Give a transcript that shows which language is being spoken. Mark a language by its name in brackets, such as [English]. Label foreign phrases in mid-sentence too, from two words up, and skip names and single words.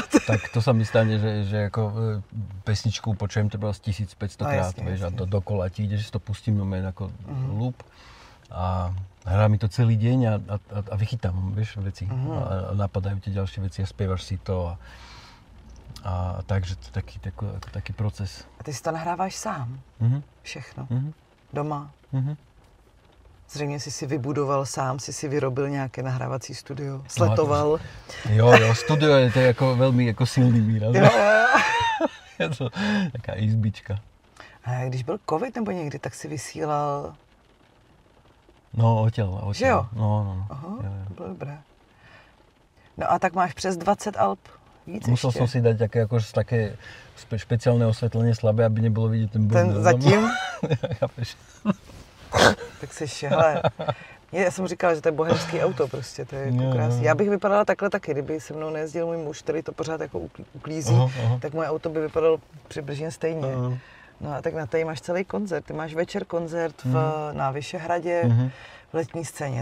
[Slovak] Tak to sa mi stane, že ako pesničku počujem treba 1500 krát, vieš, a dokola ti ide, že si to pustím ako loop a hrá mi to celý deň a vychytám, vieš, veci. A napadajú ti ďalšie veci a spievaš si to a takže to je taký proces. [Czech] A ty si to nahráváš sám? Všechno? Doma? Zřejmě jsi si vybudoval sám, si vyrobil nějaké nahrávací studio, sletoval. Jo, studio je to jako velmi jako silný výraz. [Slovak] Je to taká izbička. [Czech] A když byl covid nebo někdy, tak si vysílal... [Slovak] No, odtiaľ. [Czech] Že jo? No. Aha, to bylo dobré. No a tak máš přes 20 alb. [Slovak] Musel som si dať také špeciálne osvetlenie slabé, aby nebolo vidieť ten bordel. [Czech] Ten zatím? [Slovak] Chápeš? [Czech] Tak si hele, Já jsem říkala, že to je bohemský auto prostě, to je jako krásný. Já bych vypadala takhle taky, kdyby se mnou nejezdil můj muž, který to pořád jako uklízí, tak moje auto by vypadalo přibližně stejně. No a tak na tady máš celý koncert, ty máš večer koncert na Vyšehradě, v letní scéně.